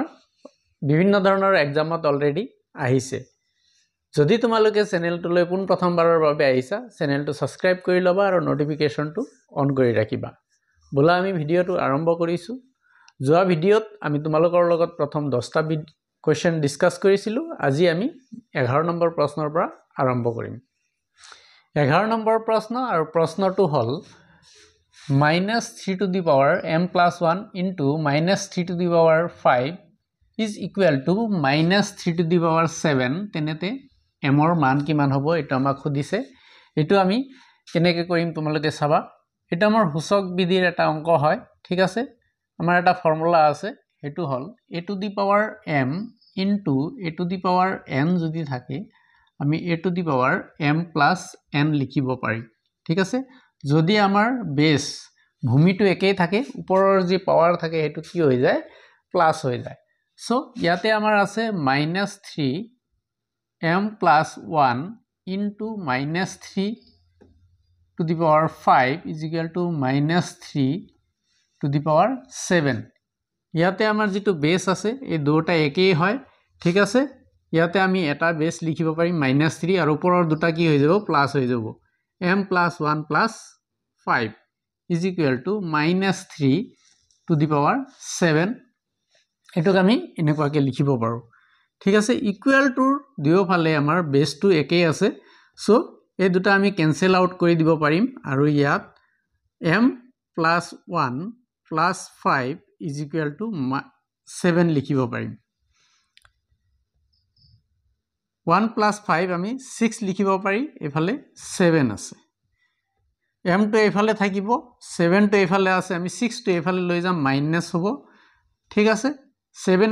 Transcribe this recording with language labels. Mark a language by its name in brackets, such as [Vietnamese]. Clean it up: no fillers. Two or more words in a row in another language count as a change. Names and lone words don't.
[Assamese] বিভিন্ন ধৰণৰ এক্সামত অলৰেডি আহিছে যদি তোমালোকে চেনেলটোলৈ পোন প্ৰথমবাৰৰ বাবে আহিছা চেনেলটো সাবস্ক্ৰাইব কৰি লবা আৰু নোটিফিকেশনটো অন কৰি ৰাখিবা বলা আমি ভিডিওটো আৰম্ভ কৰিছো যোৱা ভিডিওত আমি তোমালোকৰ লগত প্ৰথম 10টা কোৱেশ্চন ডিসকাস কৰিছিলো আজি আমি 11 নম্বৰ প্ৰশ্নৰ পৰা আৰম্ভ কৰিম 11 নম্বৰ প্ৰশ্ন আৰু প্ৰশ্নটো হল [English] -3 to the power m plus 1 into -3 to the power 5 is equal to -3 to the power 7 [Assamese] তেনেতে m ৰ মান কিমান হ'ব এটা আমাক খুদিছে এটো আমি কেনেকৈ কৰিম তোমালোকে চাবা এটা আমাৰ সূচক বিধিৰ এটা অংক হয় ঠিক আছে আমাৰ এটা ফৰ্মুলা আছে এটো হল [English] a to the power m into a to the power n [Assamese] যদি থাকে আমি [English] a to the power m plus n [Assamese] লিখিব পাৰি ঠিক আছে যদি আমাৰ বেস ভূমিটো একেই থাকে ওপৰৰ যি পাৱাৰ থাকে এটো কি হৈ যায় প্লাস হৈ যায় সো ইয়াতে আমাৰ আছে [English] -3 m plus 1 into -3 to the power 5 is equal to -3 to the power 7 [Assamese] ইয়াতে আমাৰ যেটো বেস আছে এই দুটা একেই হয় ঠিক আছে ইয়াতে আমি এটা বেস লিখিব পাৰিম -3 আৰু ওপৰৰ দুটা কি হৈ যাব প্লাস হৈ যাব [English] m plus 1 plus 5 is equal to -3 to the power 7 [Assamese] এটোক আমি এনেকুৱাকে লিখিব পাৰো ঠিক আছে [English] equal to [Assamese] দুয়োফালে আমাৰ বেসটো একেই আছে সো এই দুটা আমি [English] cancel out [Assamese] কৰি দিব পাৰিম আৰু ইয়াত [English] m plus 1 plus 5 is equal to 7 [Assamese] লিখিব পাৰিম 1 plus 5 আমি 6 লিখিব পাৰি এফালে 7 আছে m টো এফালে থাকিব 7 টো এফালে আছে আমি 6 টো এফালে লৈ যাম মাইনাস হ'ব ঠিক আছে 7